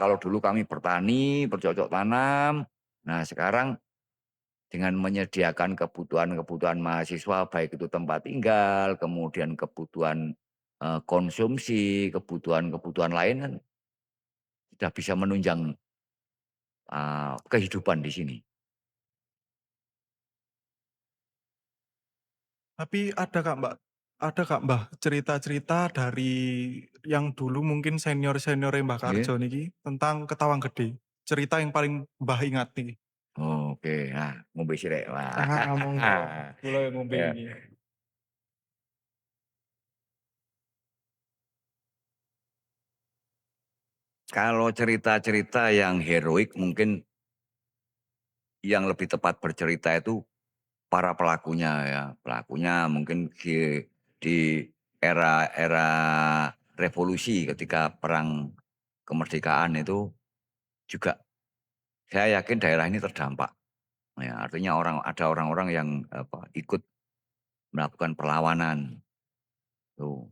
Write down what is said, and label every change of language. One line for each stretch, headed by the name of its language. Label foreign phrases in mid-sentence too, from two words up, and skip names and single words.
Indonesian: Kalau dulu kami bertani, bercocok tanam, nah sekarang dengan menyediakan kebutuhan-kebutuhan mahasiswa, baik itu tempat tinggal, kemudian kebutuhan, konsumsi, kebutuhan-kebutuhan lain kan sudah bisa menunjang, kehidupan di sini. Tapi ada Kak, Mbah, cerita-cerita dari yang dulu mungkin senior-seniore Mbah
Javanese: Nggih.
Indonesian: Karjo niki tentang Ketawang Gede? Cerita yang paling Mbah ingat niki?
Javanese: Oke, nah ngombe sithik. Wah. Ah, monggo. Kula
Indonesian: yang
Javanese: ngombe Ya, iki.
Indonesian: kalau cerita-cerita yang heroik mungkin yang lebih tepat bercerita itu para pelakunya ya, pelakunya mungkin di era-era revolusi ketika perang kemerdekaan itu juga saya yakin daerah ini terdampak, ya artinya ada orang-orang yang ikut melakukan perlawanan, tuh.